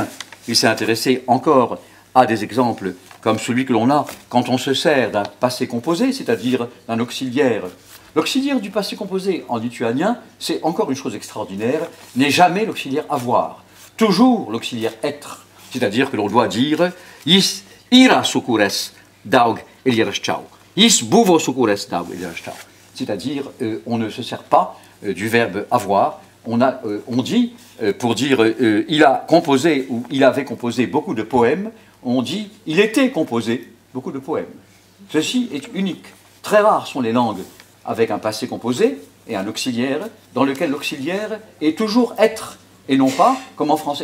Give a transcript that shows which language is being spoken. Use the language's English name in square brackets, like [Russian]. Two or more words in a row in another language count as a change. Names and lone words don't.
[French] Il s'est intéressé encore à des exemples comme celui que l'on a quand on se sert d'un passé composé, c'est-à-dire d'un auxiliaire. L'auxiliaire du passé composé en lituanien, c'est encore une chose extraordinaire, n'est jamais l'auxiliaire avoir. Toujours l'auxiliaire être. C'est-à-dire que l'on doit dire « [Lithuanian] Jis ira sukures daug elieraščiau ». Jis buvo sukures daug elieraščiau. [French] C'est-à-dire, on ne se sert pas du verbe avoir. On dit, pour dire il a composé ou il avait composé beaucoup de poèmes, on dit il était composé beaucoup de poèmes. Ceci est unique. Très rares sont les langues avec un passé composé et un auxiliaire, dans lequel l'auxiliaire est toujours être, et non pas comme en français.